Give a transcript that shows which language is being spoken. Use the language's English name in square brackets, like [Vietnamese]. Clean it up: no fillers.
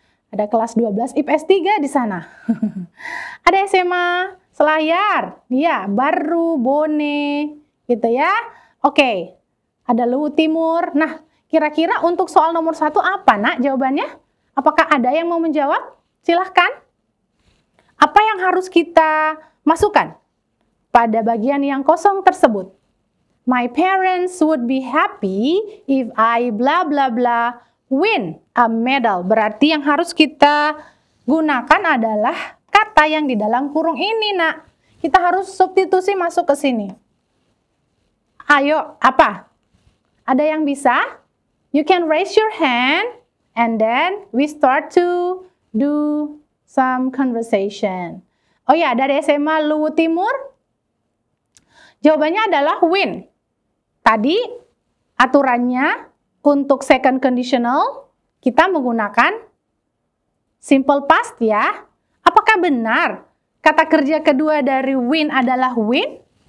[Indonesian] Ada kelas 12 IPS 3 di sana. Ada SMA Selayar, ya, Baru, Bone, gitu ya. Oke, ada Luwu Timur. Nah, kira-kira untuk soal nomor 1 apa, nak, jawabannya? Apakah ada yang mau menjawab? Silahkan. Apa yang harus kita masukkan pada bagian yang kosong tersebut? [English] My parents would be happy if I bla bla bla win a medal. [Indonesian] Berarti yang harus kita gunakan adalah kata yang di dalam kurung ini, nak. Kita harus substitusi masuk ke sini. Ayo, apa? Ada yang bisa? [English] You can raise your hand and then we start to do some conversation. [Indonesian] Oh ya, dari SMA Luwu Timur, jawabannya adalah win. Tadi aturannya untuk second conditional kita menggunakan simple past, ya. Apakah benar kata kerja kedua dari win adalah win?